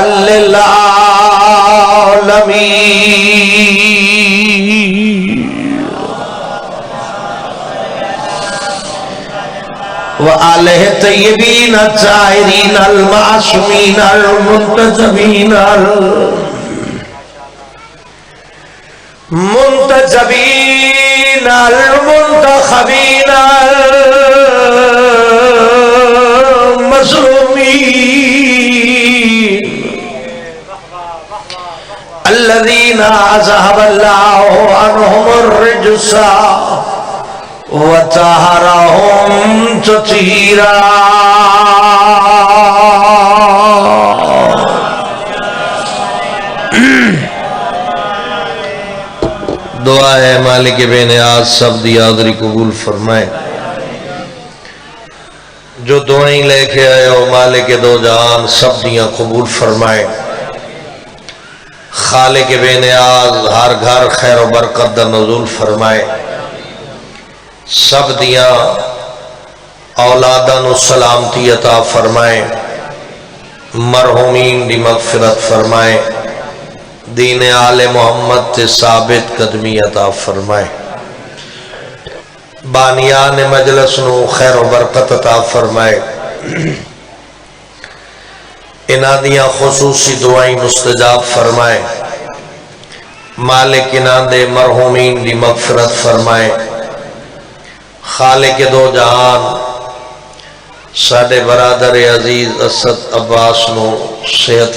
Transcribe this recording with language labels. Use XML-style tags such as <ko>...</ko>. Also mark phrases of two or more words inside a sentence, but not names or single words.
<ar>للعالمين وآله الطيبين الطاهرين المعصومين المنتجبين المنتجبين المنتخبين المظلومين الذين أذهب الله عنهم الرجس وطهرهم تطهيرا</ar> <pa>دعا ہے مالک بے نیاز سب دی حاضری قبول فرمائے جو دعائیں لے کے آئے ہو مالک دو جہان سب دیاں قبول فرمائے خالق بے نیاز ہر گھر خیر و برکت دا نزول فرمائے سب دیاں اولاداں نو سلامتی عطا فرمائے مرحومین دی مغفرت فرمائے دین آل محمد تے ثابت قدمی عطا فرمائے بانیان مجلس نو خیر و برکت عطا فرمائے انہاں دیاں خصوصی دعائیں مستجاب فرمائے، مالک انہاں دے مرحومین دی مغفرت فرمائے، خالق دو جہان ساڈے برادر عزیز اسد عباس نو صحت</pa>